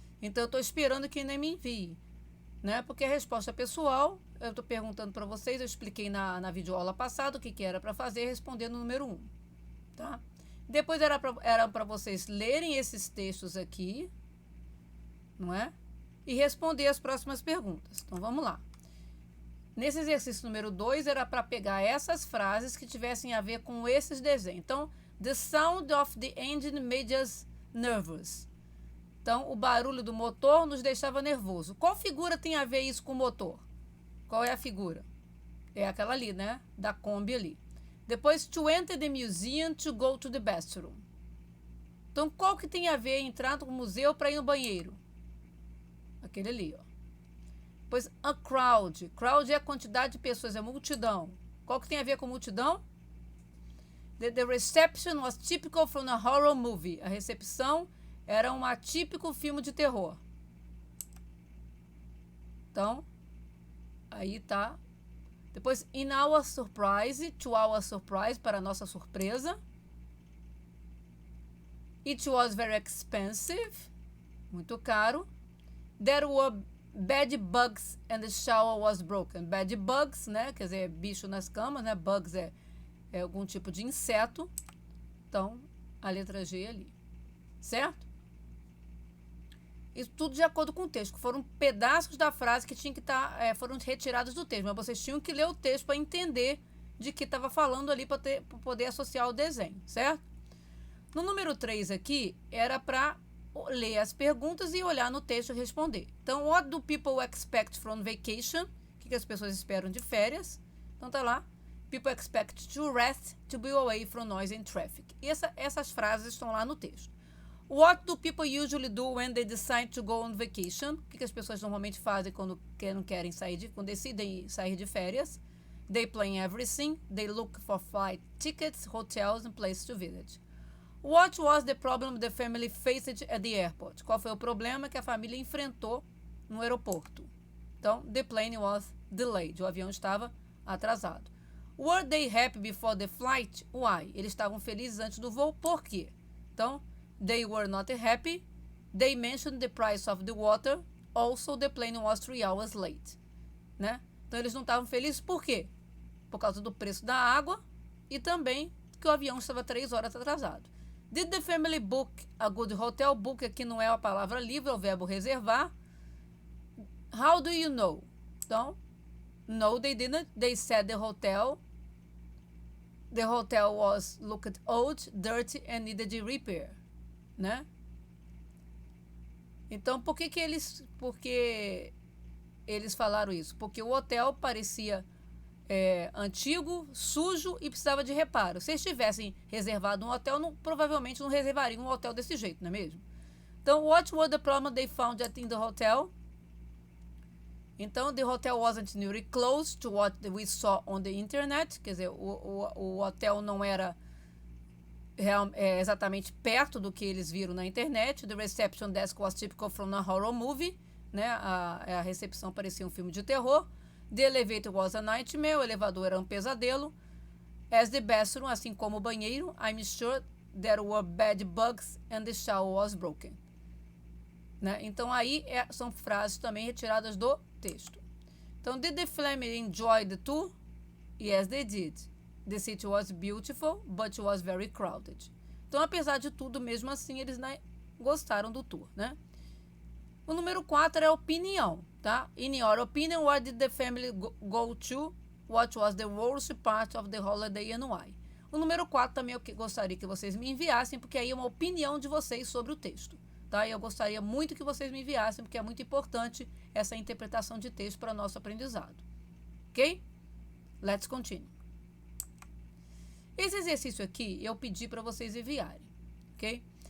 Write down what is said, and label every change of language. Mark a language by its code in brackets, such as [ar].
[pt] Então, eu estou esperando que ainda me envie, né? Porque a resposta pessoal, eu estou perguntando para vocês, eu expliquei na videoaula passada o que era para fazer, respondendo no número 1, tá? Depois era para vocês lerem esses textos aqui, não é? E responder as próximas perguntas. Então, vamos lá. Nesse exercício número 2, era para pegar essas frases que tivessem a ver com esses desenhos. [en] Então, the sound of the engine made us nervous. [pt] Então, o barulho do motor nos deixava nervoso. Qual figura tem a ver isso com o motor? Qual é a figura? É aquela ali, né? Da Kombi ali. [en] Depois, to enter the museum, to go to the bathroom. [pt] Então, qual que tem a ver entrar no museu para ir no banheiro? Aquele ali, ó. Depois, a crowd. Crowd é a quantidade de pessoas, é multidão. Qual que tem a ver com multidão? [en] The reception was typical from a horror movie. [pt] A recepção era um atípico filme de terror. Então, aí tá Depois, [en] in our surprise, to our surprise, [pt] para nossa surpresa. [en] It was very expensive, [pt] muito caro. [en] There were bed bugs and the shower was broken. [pt] Bed bugs, né? Quer dizer, bicho nas camas, né? Bugs é algum tipo de inseto. Então, a letra G ali. Certo? Isso tudo de acordo com o texto. Foram pedaços da frase que tinham que estar, foram retirados do texto. Mas vocês tinham que ler o texto para entender de que estava falando ali, para poder associar o desenho. Certo? No número 3 aqui, era para ler as perguntas e olhar no texto e responder. [en] Então, what do people expect from vacation? [pt] O que as pessoas esperam de férias? Então, tá lá. [en] People expect to rest, to be away from noise and traffic. [pt] E essas frases estão lá no texto. [en] What do people usually do when they decide to go on vacation? [pt] O que as pessoas normalmente fazem quando não querem quando decidem sair de férias? [en] They plan everything. They look for flight tickets, hotels and places to visit. What was the problem the family faced at the airport? [pt] Qual foi o problema que a família enfrentou no aeroporto? [en] Então, the plane was delayed. [pt] O avião estava atrasado. [en] Were they happy before the flight? Why? [pt] Eles estavam felizes antes do voo. Por quê? [en] Então, they were not happy. They mentioned the price of the water. Also, the plane was 3 hours late. [pt] Né? Então, eles não estavam felizes por quê? Por causa do preço da água e também que o avião estava 3 horas atrasado. [en] Did the family book a good hotel? [pt] Book aqui não é a palavra livre, é o verbo reservar. [en] How do you know? Então, no, they didn't. They said the hotel was looked old, dirty and needed repair, né? [pt] Então, por que eles falaram isso? Porque o hotel parecia antigo, sujo e precisava de reparo. Se eles tivessem reservado um hotel, provavelmente não reservariam um hotel desse jeito, não é mesmo? [en] Então, what were the problems they found in the hotel? Então, the hotel wasn't nearly close to what we saw on the internet. [pt] Quer dizer, o hotel não era exatamente perto do que eles viram na internet. [en] The reception desk was typical from a horror movie. [pt] Né? A recepção parecia um filme de terror. [en] The elevator was a nightmare. [pt] O elevador era um pesadelo. [en] As the bathroom, [pt] assim como o banheiro. [en] I'm sure there were bed bugs and the shower was broken. [pt] Né? Então, aí são frases também retiradas do texto. [en] Então, did the family enjoy the tour? Yes, they did. The city was beautiful, but it was very crowded. [pt] Então, apesar de tudo, mesmo assim, eles gostaram do tour, né? O número 4 é a opinião, tá? [en] In your opinion, where did the family go to? What was the worst part of the holiday and why? [pt] O número 4 também eu gostaria que vocês me enviassem, porque aí é uma opinião de vocês sobre o texto, tá? E eu gostaria muito que vocês me enviassem, porque é muito importante essa interpretação de texto para nosso aprendizado. Ok? [en] Let's continue. [pt] Esse exercício aqui eu pedi para vocês enviarem, ok?